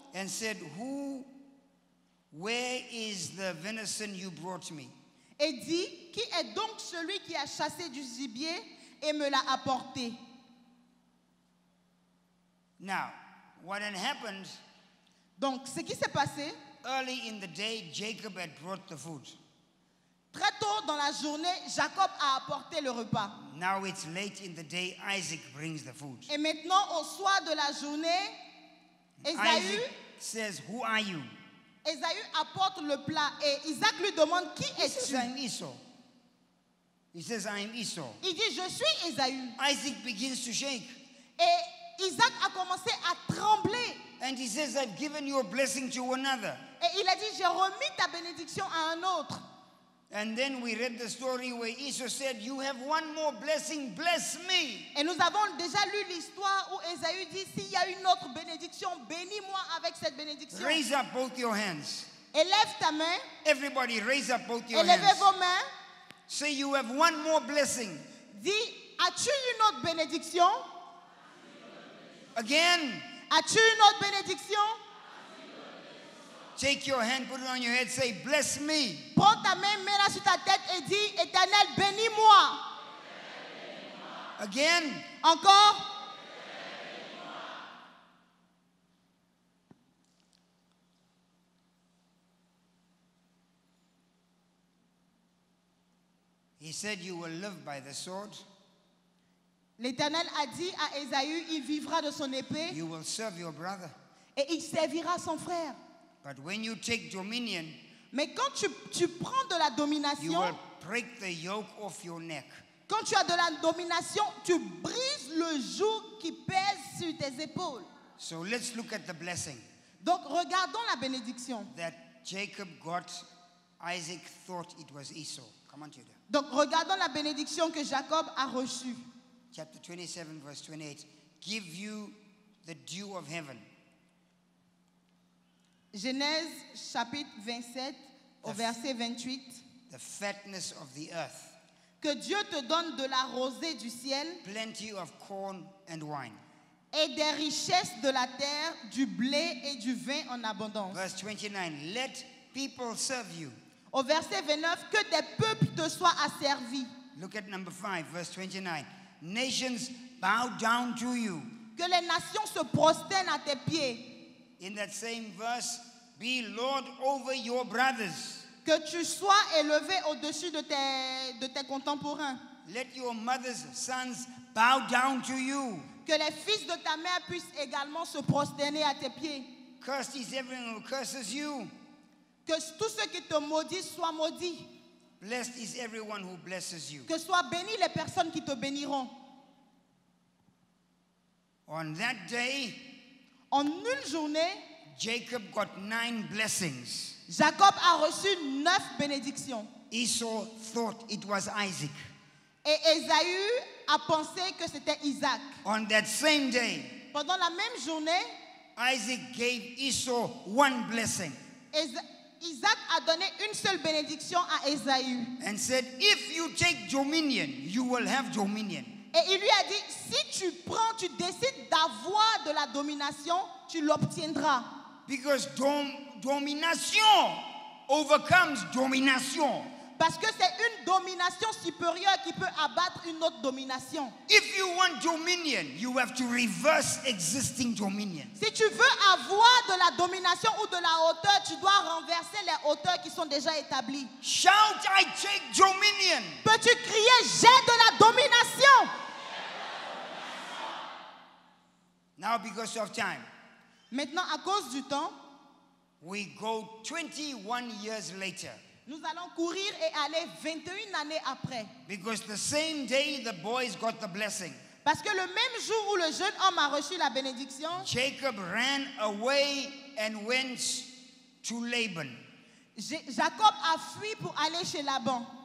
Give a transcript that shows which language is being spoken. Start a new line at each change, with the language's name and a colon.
English: And said, where is the venison you brought me?
French: et dit, qui est donc celui qui a chassé du gibier et me l'a apporté?
English: Now, what had happened,
French: Donc, ce qui s'est passé,
English: early in the day, Jacob had brought the food.
French: très tôt dans la journée, Jacob a apporté le repas.
English: Now it's late in the day, Isaac brings the food.
French: Et maintenant, au soir de la journée, Ésaü
English: Isaac says, who are you?
French: apporte le plat et Isaac lui demande, qui
English: He says,
French: es-tu?
English: I'm Esau. He says, I'm Esau.
French: Il dit, je suis Ésaü.
English: Isaac begins to shake.
French: Et Isaac a commencé à trembler.
English: And he says, I've given your blessing to another.
French: Et il a dit, j'ai remis ta bénédiction à un autre.
English: And then we read the story where Esau said, you have one more blessing, bless me.
French: Et nous avons déjà lu l'histoire où Ésaü dit, s'il y a une autre bénédiction, bénis-moi avec cette bénédiction.
English: Raise up both your hands.
French: Élève ta main,
English: Everybody raise up both your
French: élevez
English: hands.
French: vos mains.
English: Say you have one more blessing.
French: Dis, as-tu une autre bénédiction?
English: Again,
French: As-tu une autre bénédiction?
English: take your hand, put it on your head, say, bless me.
French: Prends ta main, mets-la sur ta tête et dis, Éternel, bénis-moi.
English: Again,
French: Encore.
English: he said, you will live by the sword,
French: L'Éternel a dit à Ésaü, il vivra de son épée
English: you will serve your brother.
French: et il servira son frère.
English: But when you take dominion,
French: Mais quand tu prends de la
English: you
French: domination,
English: will break the yoke off your neck.
French: quand tu as de la domination, tu brises le joug qui pèse sur tes épaules.
English: So let's look at the blessing
French: Donc regardons la bénédiction.
English: that Jacob got. Isaac thought it was Esau. Come on, Judah.
French: Donc regardons la bénédiction que Jacob a reçue.
English: Chapter 27, verse 28. Give you the dew of heaven.
French: Genèse chapitre 27 au verset 28.
English: The fatness of the earth,
French: Que Dieu te donne de la rosée du ciel
English: plenty of corn and wine.
French: et des richesses de la terre, du blé et du vin en abondance.
English: Verse 29, let people serve you.
French: Au verset 29, que des peuples te soient asservis.
English: Look at number 5, verse 29. Nations bow down to you.
French: Que les nations se prosternent à tes pieds.
English: In that same verse, be Lord over your brothers.
French: Que tu sois élevé au-dessus de tes contemporains.
English: Let your mother's sons bow down to you.
French: Que les fils de ta mère puissent également se prosterner à tes pieds.
English: Cursed is everyone who curses you.
French: Que tous ceux qui te maudissent soient maudits.
English: Blessed is everyone who blesses you.
French: Que soient bénies les personnes qui te béniront.
English: On that day,
French: En une journée,
English: Jacob got 9 blessings.
French: Jacob a reçu 9 bénédictions.
English: Esau thought it was Isaac.
French: Et Ésaü a pensé que c'était Isaac.
English: On that same day,
French: Pendant la même journée,
English: Isaac gave Esau 1 blessing
French: Isaac a donné une seule bénédiction à Ésaü.
English: and said, if you take dominion, you will have dominion.
French: Et il lui a dit, si tu prends, tu décides d'avoir de la domination, tu l'obtiendras.
English: Because domination overcomes domination.
French: Parce que c'est une domination supérieure qui peut abattre une autre domination.
English: If you want dominion, you have to reverse existing dominion.
French: Si tu veux avoir de la domination ou de la hauteur, tu dois renverser les hauteurs qui sont déjà établies.
English: Shout, I take dominion.
French: Peux-tu crier, j'ai de la domination?
English: Now, because of time,
French: Maintenant, à cause du temps,
English: we go 21 years later.
French: nous allons courir et aller 21 années après.
English: Because the same day the boys got the blessing,
French: Parce que le même jour où le jeune homme a reçu la bénédiction,
English: Jacob ran away and went to Laban.
French: Jacob a fui pour aller chez Laban.